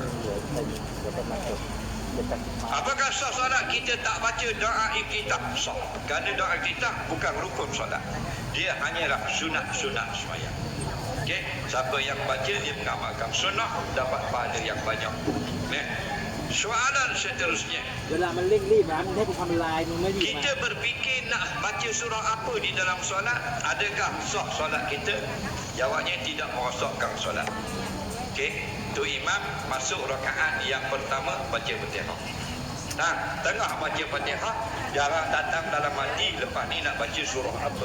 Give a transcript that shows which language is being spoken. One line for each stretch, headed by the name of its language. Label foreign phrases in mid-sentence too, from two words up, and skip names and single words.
Malay: Apakah sah solat kita tak baca doa iftitah? Sah. Kerana doa iftitah bukan rukun solat. Dia hanyalah sunat-sunat sembahyang. Okey, siapa yang baca dia mengamalkan sunnah dapat pahala yang banyak. Soalan seterusnya.
Thai: เวลามันเร่งรีบนะมึงให้กูทำลายมึงไม่รีบมา
Malay: Kita berfikir nak baca surah apa di dalam solat? Adakah sah solat kita? Jawabnya tidak merosakkan solat. Okey, tu imam masuk rakaat yang pertama baca Fatihah. Nah, tengah baca Fatihah, jarang datang dalam hati lepas ni nak baca surah apa.